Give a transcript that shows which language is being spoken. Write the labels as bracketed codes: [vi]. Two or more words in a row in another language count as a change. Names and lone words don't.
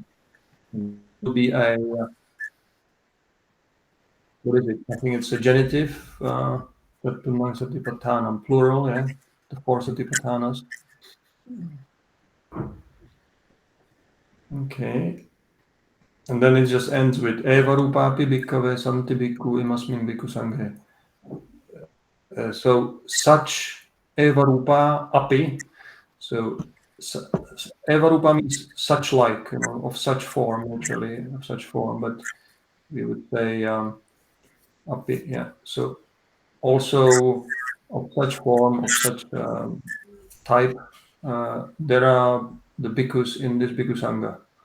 [en] To be a what is it? I think it's a genitive. [pi] Chattunang Satipattanam, plural. [en] Yeah, the 4 Satipatthanas. Okay. And then it just ends with [pi] Eva rupapi bhikkhave santi bhikkhu imasmin bhikkhu sanghe. [en] So such [pi] Eva rupa api. [en] So [pi] Eva rupa [en] means such like, of such form, naturally, of such form. But we would say api, yeah. So also of such form, of such type, there are the bhikkhus in this [pi] bhikkhu sangha.